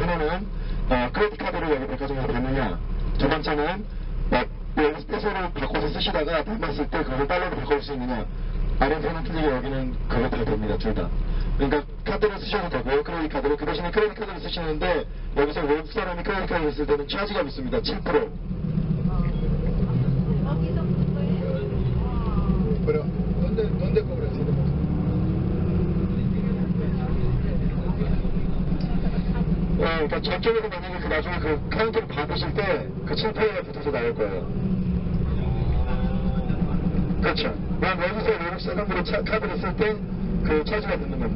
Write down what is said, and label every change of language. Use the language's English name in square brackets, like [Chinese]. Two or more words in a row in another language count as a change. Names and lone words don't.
[Korean] 하나는 크레딧 카드를 여기 백화점에서 받느냐, 두 번째는 여기 스페셜을 바꿔서 쓰시다가 남았을 때 그걸 달러로 바꿀 수 있느냐. 아르헨티나는 틀리게 여기는 그거 다 됩니다. 둘 다. 그러니까 카드를 쓰셔도 되고요. 크레딧 카드를. 그 대신에 크레딧 카드를 쓰시는데 여기서 외국 사람이 크레딧 카드를 쓸 때는 차지가 붙습니다. 7%. [Spanish] Pero, ¿dónde cobras? [Korean] 그러니까 저쪽에서 만약에 그 나중에 그 카운터를 받으실 때 그 7%가 붙어서 나올 거예요. 그렇죠. 여기서 외국 사람으로 카드를 쓸 때 그 차지가 붙는 겁니다.